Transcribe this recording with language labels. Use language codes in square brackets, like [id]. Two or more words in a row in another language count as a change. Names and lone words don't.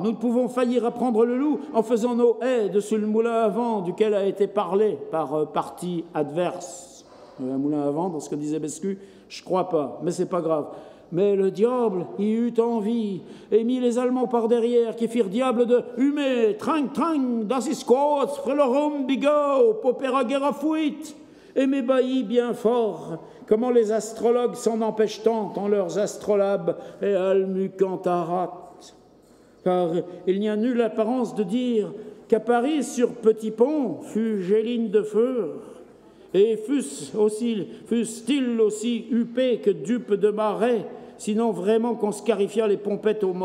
[fr] Nous ne pouvons faillir à prendre le loup en faisant nos haies dessus le moulin à vent duquel a été parlé par partie adverse. Un moulin à vent, dans ce que disait Bescu, je crois pas, mais c'est pas grave. Mais le diable y eut envie et mit les Allemands par derrière, qui firent diable de « Hume, trang, [de] das ist kurz, [fr] frelorum bigo, popera guerra fuit » et m'ébahit bien fort, comment les astrologues s'en empêchent tant en leurs astrolabes et almucantarat. Car il n'y a nulle apparence de dire qu'à Paris, sur Petit Pont, fut Géline de feu, et fût-il aussi huppé que dupe de marais, sinon vraiment qu'on scarifiât les pompettes au